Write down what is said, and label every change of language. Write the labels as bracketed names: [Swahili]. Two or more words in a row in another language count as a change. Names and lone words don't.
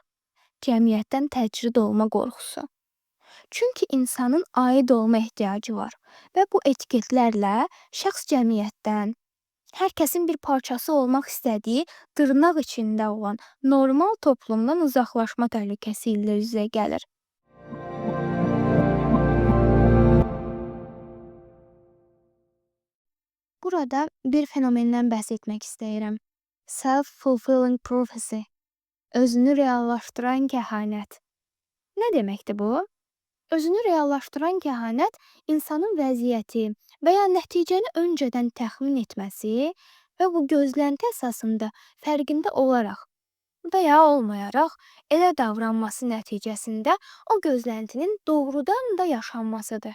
[Azerbaijani] Cəmiyyətdən təcrid olma qorxusu. Çünki insanın aid olma ehtiyacı var və bu etiketlərlə şəxs cəmiyyətdən, hər kəsin bir parçası olmaq istədiyi dırnaq içində olan normal toplumdan uzaqlaşma təhlükəsi ilə üzə gəlir. Burada bir fenomendən bəhs etmək istəyirəm. [English] Self-fulfilling prophecy. [Azerbaijani] Özünü reallaşdıran kəhanət. Nə deməkdir bu? Özünü reallaşdıran kəhanət insanın vəziyyəti və ya nəticəni öncədən təxmin etməsi və bu gözlənti əsasında fərqində olaraq və ya olmayaraq elə davranması nəticəsində o gözləntinin doğrudan da yaşanmasıdır.